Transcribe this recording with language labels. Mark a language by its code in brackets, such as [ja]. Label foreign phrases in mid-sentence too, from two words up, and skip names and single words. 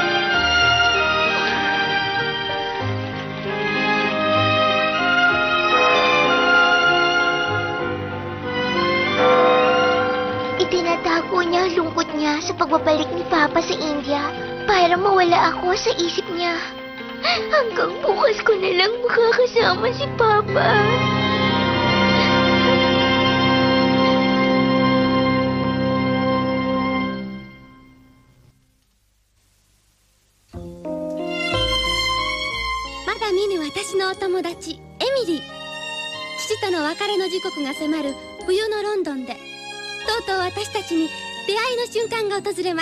[tl] Itinatago niya ang lungkot niya sa pagbabalik ni Papa sa India para mawala ako sa isip niya. Hanggang bukas ko na lang makakasama si Papa. [ja] 見ぬ私のお友達エミリー。父との別れの時刻が迫る冬のロンドンで、とうとう私たちに出会いの瞬間が訪れます。